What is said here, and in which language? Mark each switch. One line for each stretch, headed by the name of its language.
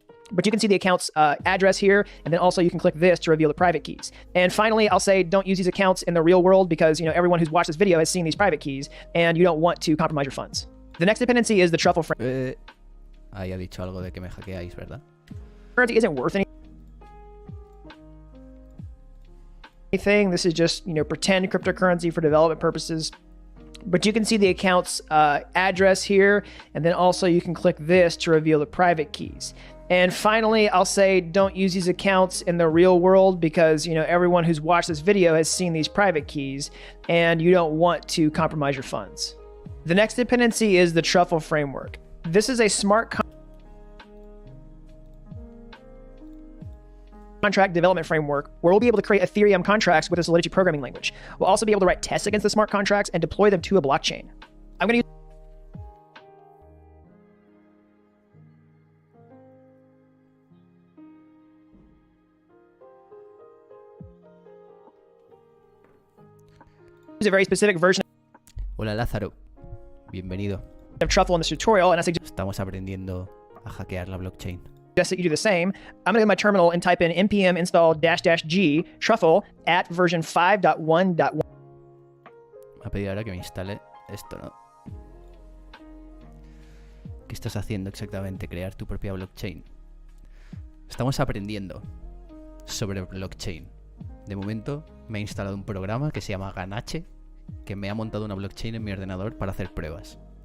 English: But you can see the account's address here, and then also you can click this to reveal the private keys. And finally, I'll say don't use these accounts in the real world because everyone who's watched this video has seen these private keys, and you don't want to compromise your funds. The next dependency is the truffle framework.
Spanish: Ahí ha dicho algo de que me hackeáis, ¿verdad?
English: Currency isn't worth anything. This is just pretend cryptocurrency for development purposes. But you can see the account's address here, and then also you can click this to reveal the private keys. And finally, I'll say don't use these accounts in the real world because, everyone who's watched this video has seen these private keys and you don't want to compromise your funds. The next dependency is the truffle framework. This is a smart contract development framework where we'll be able to create Ethereum contracts with a Solidity programming language. We'll also be able to write tests against the smart contracts and deploy them to a blockchain. I'm going to use a very specific version
Spanish: Hola Lázaro, bienvenido.
English: of truffle in this tutorial, and I suggest
Spanish: Estamos aprendiendo a hackear la blockchain.
English: that you do the same. I'm going to go to my terminal and type in npm install --g truffle at version 5.1.1.
Spanish: Me va a pedir ahora que me instale esto, ¿no? ¿Qué estás haciendo exactamente? Crear tu propia blockchain. Estamos aprendiendo sobre blockchain. De momento me he instalado un programa que se llama Ganache, que me ha montado una blockchain en mi ordenador para hacer pruebas.